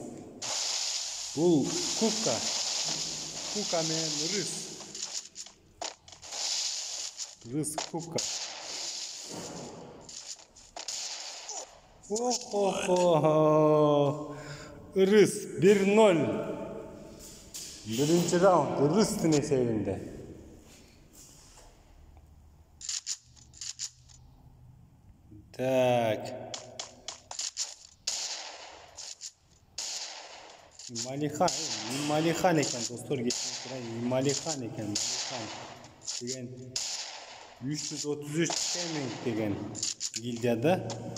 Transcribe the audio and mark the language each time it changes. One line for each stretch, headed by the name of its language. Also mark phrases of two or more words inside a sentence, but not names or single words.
Kyrgyz: Бул Кука менен Рыс Кука. Рыс 1-0. Биринчи раунд Рыстын эсебинде. Так. Малихан екен достор, Малихан екен. Деген 333 кеминг деген гильдияда.